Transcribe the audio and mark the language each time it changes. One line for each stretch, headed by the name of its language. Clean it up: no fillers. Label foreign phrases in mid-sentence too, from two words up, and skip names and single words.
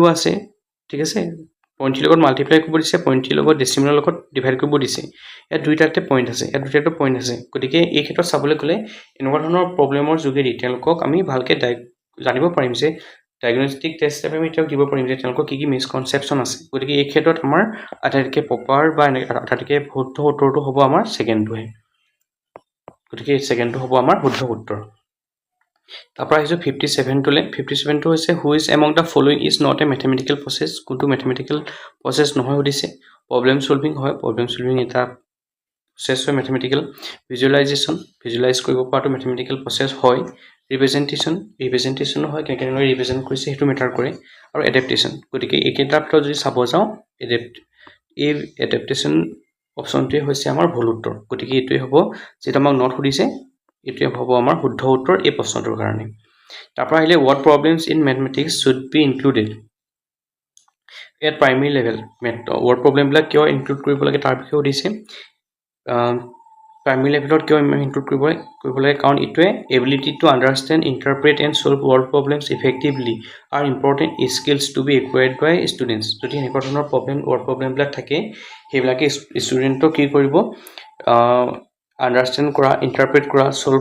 Assamese: আছে ঠিক আছে 0.3 লগত মাল্টিপ্লাই কৰিব দিছে 0.3 লগত ডেচিমেলৰ লগত ডিভাইড কৰিব দিছে ইয়াত দুইটাতে পইণ্ট আছে গতিকে এই ক্ষেত্ৰত চাবলৈ গ'লে এনেকুৱা ধৰণৰ প্ৰব্লেমৰ যোগেদি তেওঁলোকক আমি ভালকৈ জানিব পাৰিম যে
English: diagnostic test
Assamese: হিচাপে আমি তেওঁক দিব পাৰিম যে তেওঁলোকৰ কি মিছকনচেপশ্যন আছে গতিকে এই ক্ষেত্ৰত আমাৰ আটাইতকৈ প্ৰপাৰ বা আটাইতকৈ শুদ্ধ উত্তৰটো হ'ব আমাৰ ছেকেণ্ডটোহে গতিকে ছেকেণ্ডটো হ'ব আমাৰ শুদ্ধ উত্তৰ তাৰপৰা আহিছোঁ 57টোলৈ 57টো হৈছে
English: who is among the following is not a mathematical process
Assamese: কোনটো
English: mathematical process
Assamese: নহয় সুধিছে
English: problem solving
Assamese: হয়
English: problem solving
Assamese: এটা প্ৰচেছ হয়
English: mathematical visualization
Assamese: ভিজুৱেলাইজ কৰিব পৰাটো
English: mathematical process
Assamese: হয় ৰিপ্ৰেজেণ্টেশ্যনো হয় কেনেকৈ ৰিপ্ৰেজেণ্ট কৰিছে সেইটো মেটাৰ কৰে আৰু এডেপ্টেশ্যন গতিকে এইকেইটাৰ ভিতৰত যদি চাব যাওঁ এই
English: adaptation option
Assamese: হৈছে আমাৰ ভুল উত্তৰ গতিকে এইটোৱে হ'ব যিটো আমাক নট সুধিছে এইটোৱে হ'ব আমাৰ শুদ্ধ উত্তৰ এই প্ৰশ্নটোৰ কাৰণে তাৰপৰা আহিলে
English: what problems in mathematics should be included at primary level word
Assamese: প্ৰব্লেমবিলাক কিয় ইনক্লুড কৰিব লাগে তাৰ বিষয়ে সুধিছে
English: primary level
Assamese: কিয় ইনক্লুড কৰিব লাগে কাৰণ এইটোৱে
English: ability to understand interpret and solve word problems effectively are important skills to be acquired by students
Assamese: যদি এনেকুৱা ধৰণৰ
English: word problems
Assamese: থাকে সেইবিলাকে ষ্টুডেণ্টক কি কৰিব আণ্ডাৰষ্টেণ্ড কৰা ইণ্টাৰপ্ৰেট কৰা ছল্ভ